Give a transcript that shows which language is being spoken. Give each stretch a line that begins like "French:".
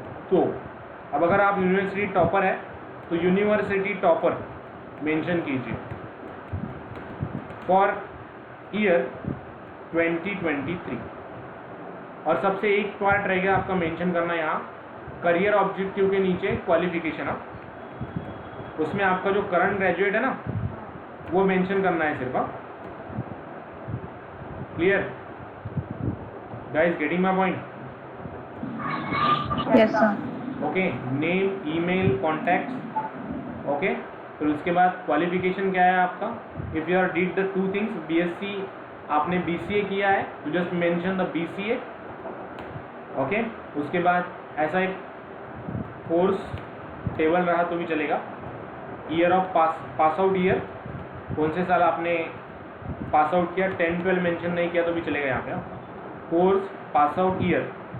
Hindi: तो अब अगर आप यूनिवर्सिटी टॉपर है तो यूनिवर्सिटी टॉपर मेंशन कीजिए फॉर ईयर 2023. और सबसे एक पार्ट रहेगा आपका मेंशन करना यहाँ करियर ऑब्जेक्टिव के नीचे क्वालिफिकेशन. उसमें आपका जो करंट ग्रेजुएट है ना वो मेंशन करना है सिर्फ.
English: Clear guys? Getting my point? Yes, sir. Okay, name, email, contacts.
Hindi: Okay, फिर उसके बाद क्वालिफिकेशन क्या है आपका.
English: if you are did the 2 things,
Hindi: BSc आपने BCA किया है,
English: You just mention the BCA.
Hindi: Okay, उसके बाद ऐसा एक कोर्स टेबल रहा तो भी चलेगा. Year of pass out year, कौन से साल आपने पास आउट किया. 10-12 मेंशन नहीं किया तो भी चलेगा यहाँ पे. Course, pass out year.